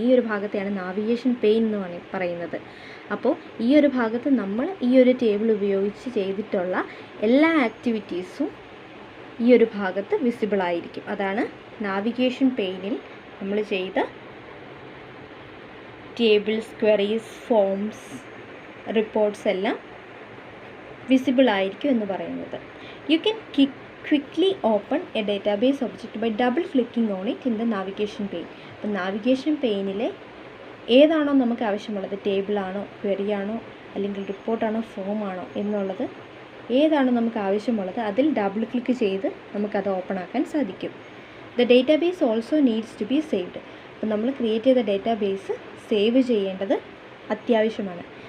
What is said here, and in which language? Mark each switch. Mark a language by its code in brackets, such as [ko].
[ml] ഈ ഒരു ഭാഗത്തെയാണ് navigation pain എന്ന് പറയുന്നത്. അപ്പോൾ ഈ ഒരു ഭാഗത്ത് നമ്മൾ ഈ ഒരു ടേബിൾ ഉപയോഗിച്ച് ചെയ്തിട്ടുള്ള എല്ലാ ആക്ടിവിറ്റീസും ഈ ഒരു ഭാഗത്ത് വിസിബിൾ ആയിരിക്കും. അതാണ് നാവിഗേഷൻ പെയിനിൽ നമ്മൾ ചെയ്ത ടേബിൾസ്, ക്വയറീസ്, ഫോംസ്, റിപ്പോർട്ട്സ് എല്ലാം വിസിബിൾ ആയിരിക്കും എന്ന് പറയുന്നത്. [en] You can quickly open a database object by double clicking on it in the navigation pane. [ml] അപ്പോൾ നാവിഗേഷൻ പെയിനിലെ ഏതാണോ നമുക്ക് ആവശ്യമുള്ളത്, ടേബിളാണോ, ക്വറിയാണോ, അല്ലെങ്കിൽ റിപ്പോർട്ടാണോ, ഫോമാണോ എന്നുള്ളത് ഏതാണോ നമുക്ക് ആവശ്യമുള്ളത് അതിൽ ഡബിൾ ക്ലിക്ക് ചെയ്ത് നമുക്കത് ഓപ്പൺ ആക്കാൻ സാധിക്കും. [en] The database also needs to be saved. [ml] അപ്പോൾ നമ്മൾ ക്രിയേറ്റ് ചെയ്ത ഡേറ്റാബേസ് സേവ് ചെയ്യേണ്ടത് അത്യാവശ്യമാണ്.